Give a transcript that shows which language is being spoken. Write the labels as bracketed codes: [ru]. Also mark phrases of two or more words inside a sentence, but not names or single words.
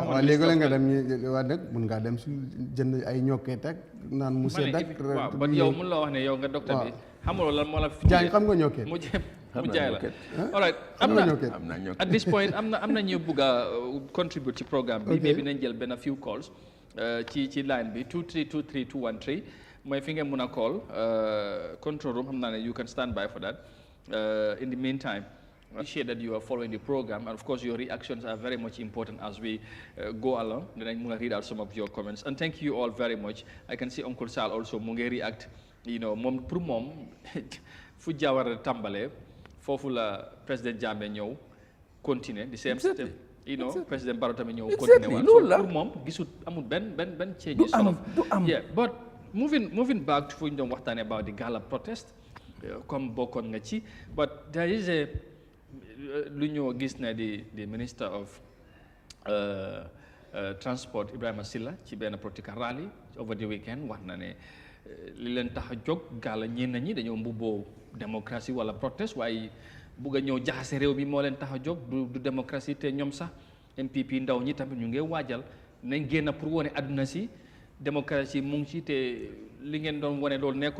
[wo] waaw léegi la nga dem ñu waa nag mun ngaa dem su jënd ay ñokkee teg naan mu sedd ak. waaw ba yow mun la wax ne yow nga docteur bi xamuloo lan moo la. Jaañ xam nga ñokkee. mu jaay la. [en] all right [wo] am na [en] at this point [wo] am na ñu bugg a contribute ci programme bi. mais bi nañ jël benn [en] few calls [wo] ci line bi 2323213 mooy fi ngeen mun a call [en] control room [wo] xam naa ne [en] you can stand by for that in the meantime. I appreciate that you are following the program, and of course your reactions are very much important as we go along. Then I'm going to read out some of your comments, and thank you all very much. I can see Uncle Sal also [wo] mu ngi react, [en] you know, [wo] moom pour moom fu Jawara tàmbalee foofu la président Jammeh ñëw continuer [en] the same step, you know, [wo] président Barrow tamit ñëw continuer waat so pour moom gisut amul benn [en] changes yeah, but moving back to [wo] fu ñu doon waxtaanee [en] about the gala protest [wo] comme bokkoon nga ci, [en] but there is a [wo] lu ñoo gis ne di [en] minister of [wo] transport Ibrahima Silla ci benn [en] political rally over the weekend [wo] wax na ne li leen tax a jóg gaala ñenn ñi dañoo mbubboo démocratie wala protest waaye bugg a ñëw jaxase réew mi moo leen tax a jóg du démocratie te ñoom sax MPP ndaw ñi tamit ñu ngi waajal nañ génn pour wane àdduna si démocratie mu ngi ci te li ngeen doon wane loolu nekku